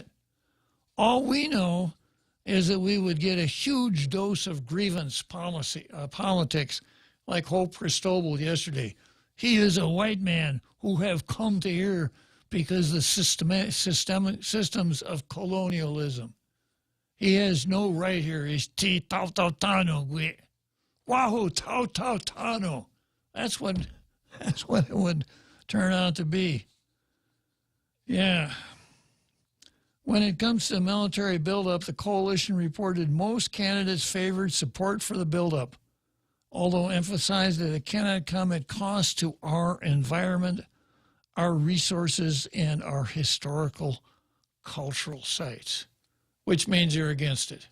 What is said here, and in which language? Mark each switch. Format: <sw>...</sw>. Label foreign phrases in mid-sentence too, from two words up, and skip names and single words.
<en>All we know is that we would get a huge dose of grievance politics, like Hope Cristobal yesterday. He is a white man who have come to here because the systems of colonialism. He has no right here. He's</en> <ch>ti tau tau tano gwe. Wahoo tau tau tano.</ch> <en>That's what it would turn out to be. Yeah. When it comes to military buildup, the coalition reported most candidates favored support for the buildup, although emphasized that it cannot come at cost to our environment, our resources, and our historical cultural sites, which means you're against it.</en>